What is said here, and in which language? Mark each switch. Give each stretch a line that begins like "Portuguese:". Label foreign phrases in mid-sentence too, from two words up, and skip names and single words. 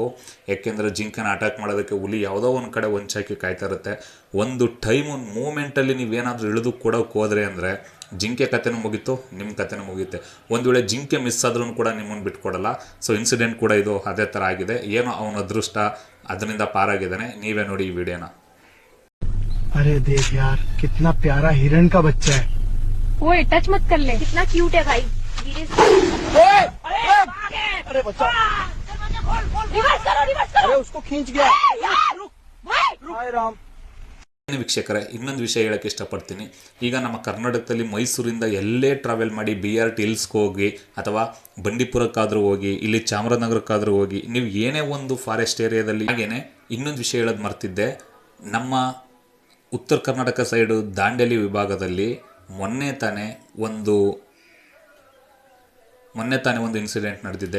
Kannada: ಯಾಕೆಂದರೆ ಜಿಂಕೆನ ಅಟ್ಯಾಕ್ ಮಾಡೋದಕ್ಕೆ ಹುಲಿ ಯಾವುದೋ ಒಂದು ಕಡೆ ಹೊಂಚಾಕಿ ಕಾಯ್ತಾ ಇರುತ್ತೆ. ಒಂದು ಟೈಮ್ ಒಂದು ಮೂಮೆಂಟಲ್ಲಿ ನೀವೇನಾದರೂ ಇಳಿದು ಕೊಡೋಕೆ ಹೋದರೆ ಅಂದರೆ ಜಿಂಕೆ ಕತೆನೂ ಮುಗೀತು, ನಿಮ್ಮ ಕತೆನೂ ಮುಗಿಯುತ್ತೆ. ಒಂದು ವೇಳೆ ಜಿಂಕೆ ಮಿಸ್ ಆದ್ರೂ ಕೂಡ ನಿಮ್ಮನ್ನು ಬಿಟ್ಕೊಡಲ್ಲ.
English: so incident
Kannada: ಕೂಡ ಇದು ಅದೇ ಥರ ಆಗಿದೆ. ಏನೋ ಅವನ ಅದೃಷ್ಟ, ಅದರಿಂದ ಪಾರಾಗಿದ್ದಾನೆ. ನೀವೇ ನೋಡಿ ಈ ವಿಡಿಯೋನ.
Hindi: अरे देख यार, कितना प्यारा हिरण का बच्चा है। ओए टच मत कर ले, कितना क्यूट है भाई। अरे बच्चा, रिवर्स करो। अरे उसको खींच गया। हाय राम।
Kannada: ವೀಕ್ಷಕರೇ, ಇನ್ನೊಂದು ವಿಷಯ ಹೇಳೋಕ್ಕೆ ಇಷ್ಟಪಡ್ತೀನಿ. ಈಗ ನಮ್ಮ ಕರ್ನಾಟಕದಲ್ಲಿ ಮೈಸೂರಿಂದ ಎಲ್ಲೇ ಟ್ರಾವೆಲ್ ಮಾಡಿ BRT ಹಿಲ್ಸ್ಗೆ ಹೋಗಿ ಅಥವಾ ಬಂಡೀಪುರಕ್ಕಾದರೂ ಹೋಗಿ, ಇಲ್ಲಿ ಚಾಮರಾಜನಗರಕ್ಕಾದರೂ ಹೋಗಿ, ನೀವು ಏನೇ ಒಂದು
English: forest areadalli.
Kannada: ಹಾಗೇನೆ ಇನ್ನೊಂದು ವಿಷಯ ಹೇಳೋದು ಮರ್ತಿದ್ದೆ. ನಮ್ಮ ಉತ್ತರ ಕರ್ನಾಟಕ ಸೈಡು ದಾಂಡೇಲಿ ವಿಭಾಗದಲ್ಲಿ ಮೊನ್ನೆ ತಾನೇ ಒಂದು ಇನ್ಸಿಡೆಂಟ್ ನಡೆದಿದೆ.